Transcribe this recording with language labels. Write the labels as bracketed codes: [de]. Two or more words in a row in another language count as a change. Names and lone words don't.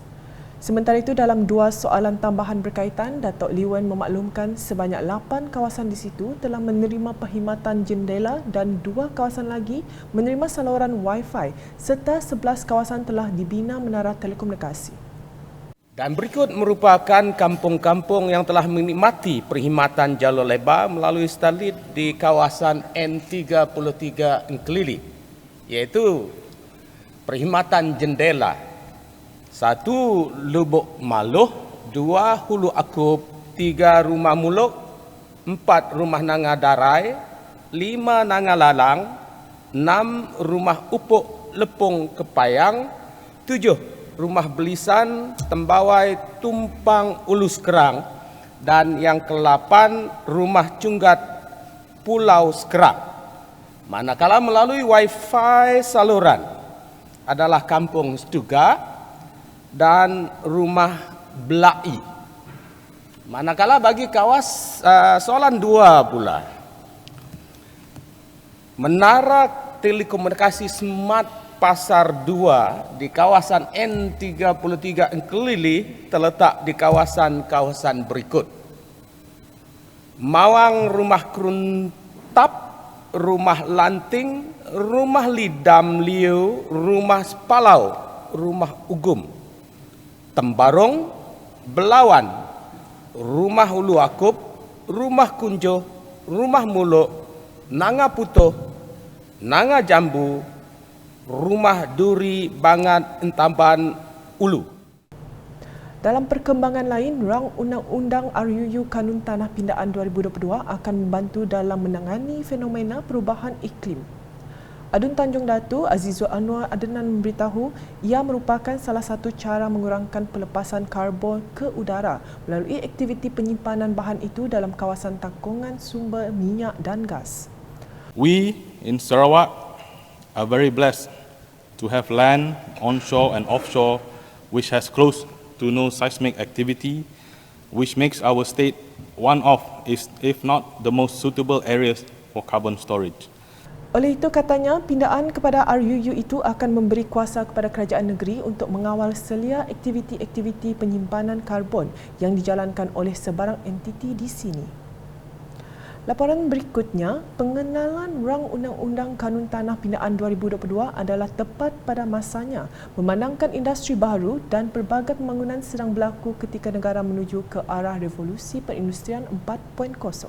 [ms] Sementara itu, dalam dua soalan tambahan berkaitan, Datuk Liwan memaklumkan sebanyak 8 kawasan di situ telah menerima perkhidmatan jendela dan 2 kawasan lagi menerima saluran Wi-Fi serta 11 kawasan telah dibina menara telekomunikasi. Dan berikut merupakan kampung-kampung yang telah menikmati perkhidmatan jalur lebar melalui Starlit di kawasan N33 Engkelili, iaitu perkhidmatan jendela 1 Lubuk Maluh, 2 Hulu Akub, 3 Rumah Muluk, 4 rumah nanga darai, 5 nanga lalang, 6 rumah upuk lepung kepayang, 7 rumah belisan tembawai tumpang ulus kerang, dan yang ke-8 rumah cunggat pulau sekerang. Manakala melalui wifi saluran adalah kampung Stuga dan rumah Belai. Manakala bagi soalan 2 pula, menara telekomunikasi smart Pasar 2 di kawasan N33 Engkelili terletak di kawasan-kawasan berikut: Mawang Rumah Keruntap, Rumah Lanting, Rumah Lidam Liu, Rumah Sepalau, Rumah Ugum, Tembarong, Belawan, Rumah Ulu Akub, Rumah Kunjo, Rumah Muluk, Nanga Putuh, Nanga Jambu, Rumah Duri Bangat Entamban Ulu. Dalam perkembangan lain, rang Undang-Undang RUU Kanun Tanah Pindaan 2022 akan membantu dalam menangani fenomena perubahan iklim. Adun Tanjung Datu Azizul Anwar Adenan memberitahu ia merupakan salah satu cara mengurangkan pelepasan karbon ke udara melalui aktiviti penyimpanan bahan itu dalam kawasan tangkungan sumber minyak dan gas. [en] We in Sarawak are very blessed to have land onshore and offshore which has close to no seismic activity, which makes our state one of, if not the most suitable areas for carbon storage. [ms] Oleh itu katanya, pindaan kepada RUU itu akan memberi kuasa kepada kerajaan negeri untuk mengawal selia aktiviti-aktiviti penyimpanan karbon yang dijalankan oleh sebarang entiti di sini. Laporan berikutnya, pengenalan rang Undang-Undang Kanun Tanah Pindaan 2022 adalah tepat pada masanya memandangkan industri baru dan pelbagai pembangunan sedang berlaku ketika negara menuju ke arah revolusi perindustrian 4.0.